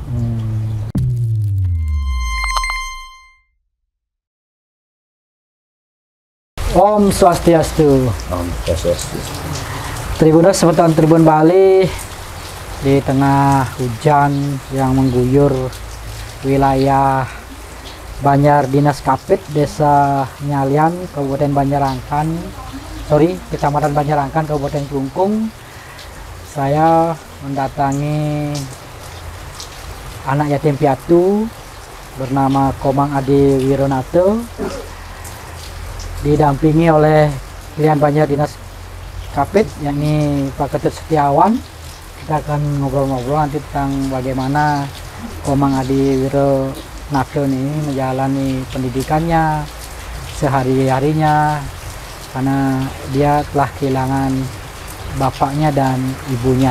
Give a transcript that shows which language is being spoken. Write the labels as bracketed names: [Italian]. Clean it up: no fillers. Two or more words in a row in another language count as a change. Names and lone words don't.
[Balinese] Om Swastiastu. Om Swastiastu. [Indonesian] Tribuners semeton Tribun Bali, di tengah hujan yang mengguyur wilayah Banjar Dinas Kapit, Desa Nyalian, Kabupaten Banjarangkan, Kecamatan Banjarangkan, Kabupaten Klungkung. Saya mendatangi anak yatim piatu bernama Komang Adi Wironato, didampingi oleh pilihan Banjar Dinas Kapit, yakni Pak Ketut Setiawan. Kita akan ngobrol-ngobrol nanti tentang bagaimana Komang Adi Wironato ini menjalani pendidikannya sehari-harinya, karena dia telah kehilangan bapaknya dan ibunya.